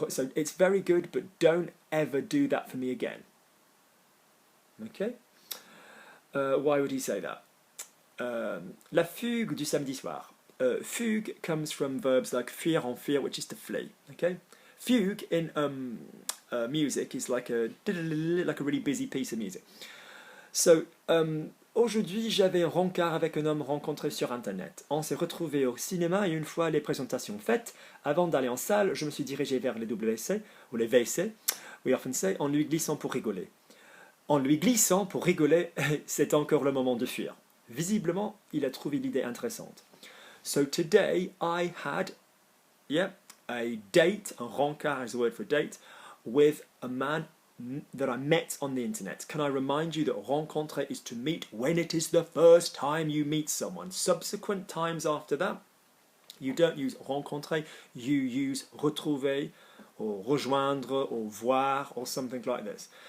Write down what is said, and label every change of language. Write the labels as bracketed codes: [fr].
[en] So it's very good, but don't ever do that for me again. Okay? Why would he say that? [fr] La fugue du samedi soir. [en] Fugue comes from verbs like fuir, enfuir, which is to flee. Okay? Fugue in music is like a really busy piece of music. [fr] So, aujourd'hui, j'avais un rencard avec un homme rencontré sur Internet. On s'est retrouvés au cinéma et une fois les présentations faites, avant d'aller en salle, je me suis dirigé vers les WC, ou les WC, [en] we often say, [fr] en lui glissant pour rigoler. En lui glissant pour rigoler, c'est encore le moment de fuir. Visiblement, il a trouvé l'idée intéressante. [en] So today, I had, a date, un rencard is the word for date, with a man that I met on the internet. Can I remind you that rencontrer is to meet when it is the first time you meet someone. Subsequent times after that, you don't use rencontrer, you use retrouver or rejoindre or voir or something like this.